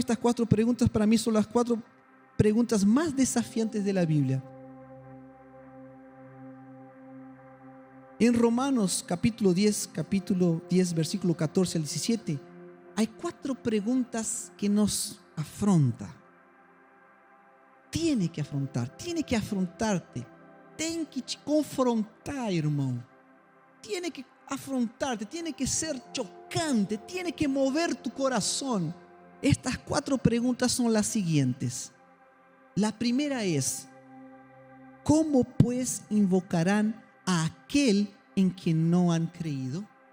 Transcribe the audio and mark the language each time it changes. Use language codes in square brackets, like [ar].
[es] Estas 4 preguntas para mí son las 4 preguntas más desafiantes de la Biblia. En Romanos capítulo 10, versículo 14 al 17, hay 4 preguntas que nos afronta. Tiene que afrontarte. [pt] Tem que te confrontar, irmão. [es] Tiene que afrontarte, tiene que ser chocante, tiene que mover tu corazón. Estas 4 preguntas son las siguientes. La primera es, ¿cómo pues invocarán a aquel en quien no han creído?